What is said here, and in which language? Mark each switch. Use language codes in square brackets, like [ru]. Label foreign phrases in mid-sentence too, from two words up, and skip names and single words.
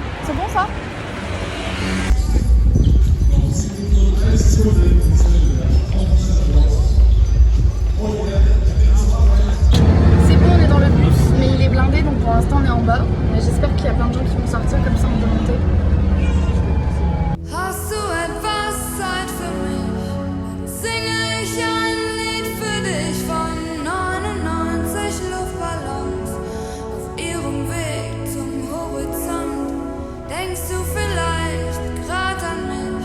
[fr] C'est bon ça? C'est bon, on est dans le bus, mais il est blindé, donc pour l'instant on est en bas. Mais j'espère qu'il y a plein de gens qui vont sortir, comme ça on peut monter. [de] Hast du etwas Zeit für mich? Singe ich ein Lied für dich von 99 Luftballons auf ihrem Weg zum Horizont. Denkst du vielleicht grad an mich?